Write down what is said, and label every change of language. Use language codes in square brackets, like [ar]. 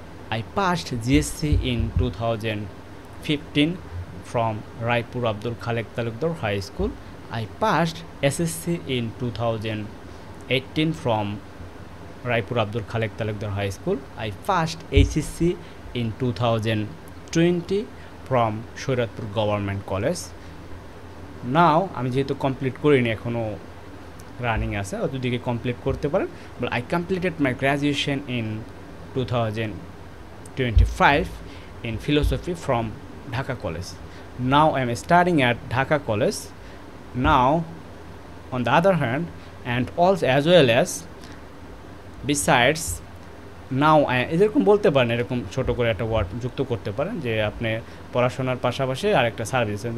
[en] I passed GSc in 2015 from Raipur Abdul Khalek Talukdar High School. I passed SSC in 2018 from Raipur Abdul Khalek Talukdar High School. I passed HSC in 2020 from Suratpur Government College. [bn] Now আমি যেহেতু complete করিনি, এখনও running আছে, ওদিকে complete করতে পারেন। [en] But I completed my graduation in 2025 in philosophy from Dhaka College. now I am studying at Dhaka College. Now on the other hand, and also as well as besides now I [bn] এরকম বলতে পারেন, এরকম ছোট করে একটা word যুক্ত করতে পারেন যে আপনি পড়াশোনার পাশাপাশি আরেকটা সার্ভিস।